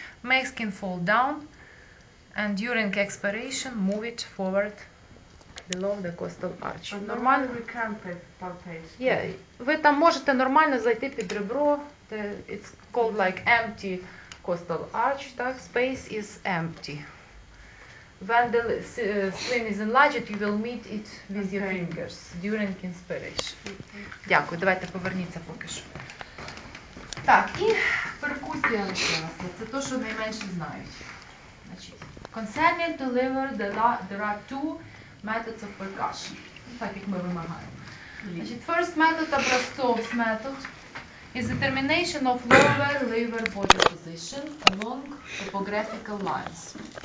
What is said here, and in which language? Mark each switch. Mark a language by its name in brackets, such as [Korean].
[English] Make skin fall down, and during expiration move it forward below the costal arch. Normally we can palpate. [Ukrainian] Yeah, ви там можете нормально зайти під ребро. [English] It's called like empty costal arch. [Ukrainian] Так? [English] Space is empty. When the spleen is enlarged, you will meet it with your fingers during inspiration. [Ukrainian] Дякую. Давайте поверніться поки що. Так, і перкусія лишилася. Це те, що найменше знають. Значить, [English] concerning the liver, there are two methods of percussion. [Ukrainian] Так, як ми вимагаємо. Значить, [English] first method, Образцов's method, is determination of lower liver body position along topographical lines.